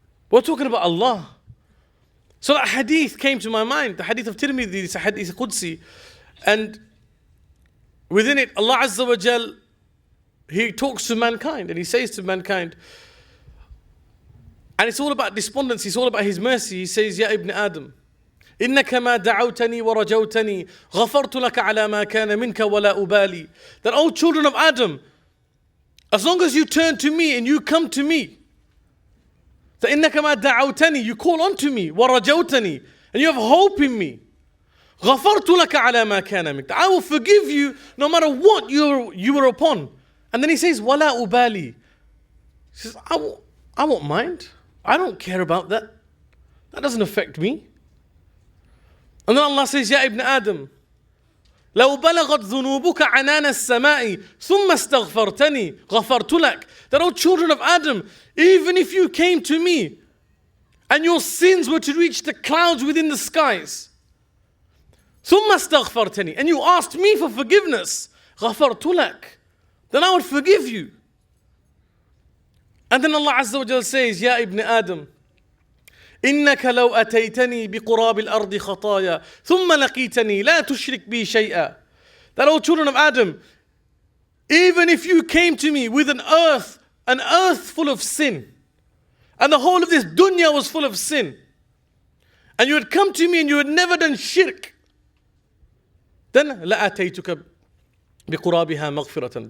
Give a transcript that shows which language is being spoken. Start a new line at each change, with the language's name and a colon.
English: We're talking about Allah. So that hadith came to my mind, the hadith of Tirmidhi, it's a hadith Qudsi. And within it, Allah Azza wa Jal, He talks to mankind and He says to mankind, and it's all about despondency, it's all about His mercy. He says,
Arabic: Ya Ibn Adam, إنك ما دعوتني ورجوتني غفرت لك على ما كان منك ولا أبالي.
English: That, oh children of Adam, as long as you turn to me and you come to me,
Arabic: فإنك ما دعوتني,
English: you call on to me,
Arabic: ورجوتني,
English: and you have hope in me,
Arabic: غفرت لك على ما كان منك,
English: I will forgive you no matter what you were upon. And then he says,
Arabic: ولا أبالي.
English: He says, I won't mind. I don't care about that. That doesn't affect me. And then Allah says,
Arabic: Ya ibn Adam, لو بلغت ذنوبك عنان السماء ثم استغفرتني غفرت لك.
English: That, O children of Adam, even if you came to me and your sins were to reach the clouds within the skies,
Arabic: ثم استغفرتني,
English: and you asked me for forgiveness,
Arabic: غفرت لك,
English: then I would forgive you. And then Allah Azza wa Jal says,
Arabic: Ya ibn Adam, إنك لو أتيتني بقراب الأرض خطايا ثم لقيتني لا تشرك بي شيئا.
English: That, O children of Adam, even if you came to me with an earth full of sin, and the whole of this dunya was full of sin, and you had come to me and you had never done shirk, then
Arabic: لأتيتك بقرابها مغفرة.